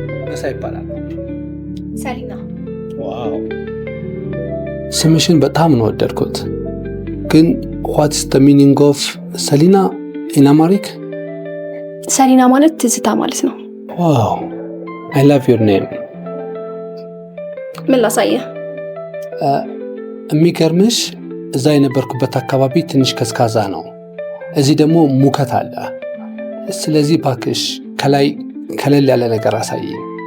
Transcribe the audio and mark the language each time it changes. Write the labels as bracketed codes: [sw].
[am] መሳ ይባላል። ሰሊና። ዋው ስምሽን በጣም ነው ወደድኩት። ግን [en] what's the meaning of ሰሊና in Amharic? [am] ሰሊና ማለት ትዝታ ማለት ነው። [en] ዋው I love your name. [am] ምን ላሳየህ? የሚገርምሽ እዛ የነበርኩበት አካባቢ ትንሽ ከስካዛ ነው። እዚህ ደግሞ ሙከት አለ። ስለዚህ ባክሽ ከላይ ከለል ያለ ነገር አሳየኝ።